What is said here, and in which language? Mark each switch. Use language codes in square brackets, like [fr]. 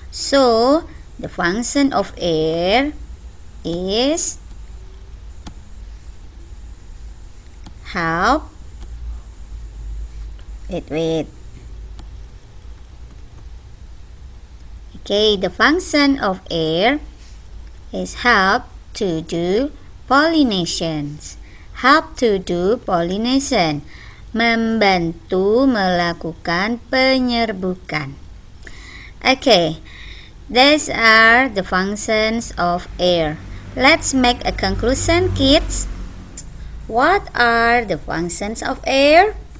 [en] So, the function of air is help. Wait. Okay, the function of air is help to do pollinations. Help to do pollination. [id] Membantu melakukan penyerbukan. [en] Okay, these are the functions of air. Let's make a conclusion, kids. What are the functions of air?